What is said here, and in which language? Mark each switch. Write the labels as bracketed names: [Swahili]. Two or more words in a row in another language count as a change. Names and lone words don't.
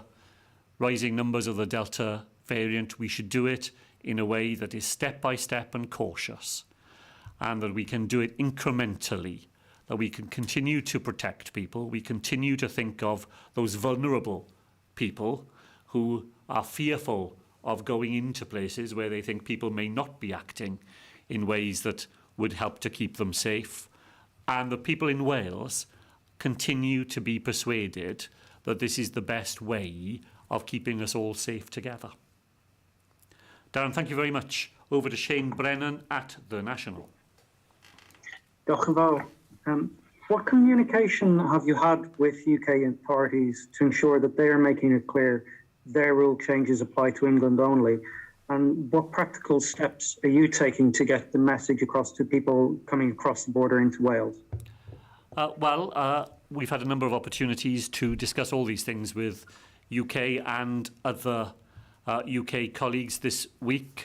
[English] rising numbers of the Delta variant, we should do it in a way that is step by step and cautious, and that we can do it incrementally, that we can continue to protect people, we continue to think of those vulnerable people who are fearful of going into places where they think people may not be acting in ways that would help to keep them safe. And the people in Wales continue to be persuaded that this is the best way of keeping us all safe together. Darren, thank you very much. Over to Shane Brennan at The National. [Welsh] Diolch yn fawr. [English] What communication have you had with UK authorities to ensure that they are making it clear their rule changes apply to England only? And what practical steps are you taking to get the message across to people coming across the border into Wales? We've had a number of opportunities to discuss all these things with UK and other UK colleagues this week.